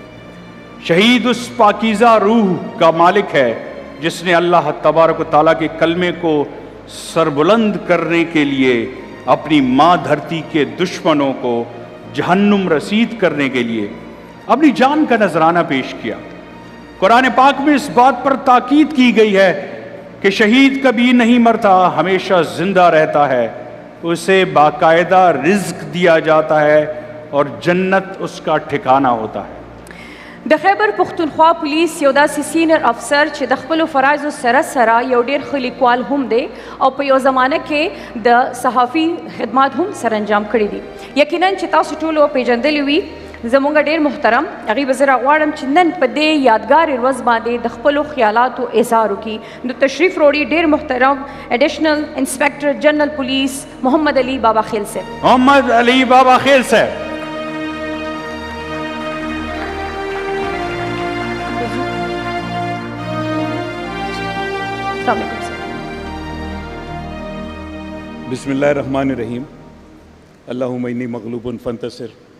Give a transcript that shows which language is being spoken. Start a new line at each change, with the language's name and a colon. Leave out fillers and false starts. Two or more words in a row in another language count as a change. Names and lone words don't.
Urdu: شہید اس پاکیزہ روح کا مالک ہے جس نے اللہ
Arabic: تبارک و تعالیٰ
Urdu: کے کلمے کو سربلند کرنے کے لیے اپنی ماں دھرتی کے دشمنوں کو جہنم رسید کرنے کے لیے اپنی جان کا نذرانہ پیش کیا. قرآن پاک میں اس بات پر تاکید کی گئی ہے کہ شہید کبھی نہیں مرتا، ہمیشہ زندہ رہتا ہے، اسے باقاعدہ رزق دیا جاتا ہے اور جنت اس کا ٹھکانہ ہوتا ہے.
Pashto: د خیبر پختونخوا پولیس یو داسې سینر افسر چې د خپلو فرایضو سره سره یو ډېر ښه لیکوال هم دی او په یو زمانه کې د صحافي خدمات هم سرانجام کړي دي. یقینا چې تاسو ټولو پیژندلی وي زمونږ ډېر محترم هغې به زه راغواړم چې نن په دې یادګارې ورځ باندې د خپلو خیالاتو اظهار وکړي. نو تشریف وروړي ډېر محترم
English: Additional Inspector General Police
Pashto: محمد علی بابا خیل صاحب. محمد علی بابا خیل صاحب.
Arabic: بسم اللہ الرحمن الرحیم. اللہم انی مغلوب فانتصر.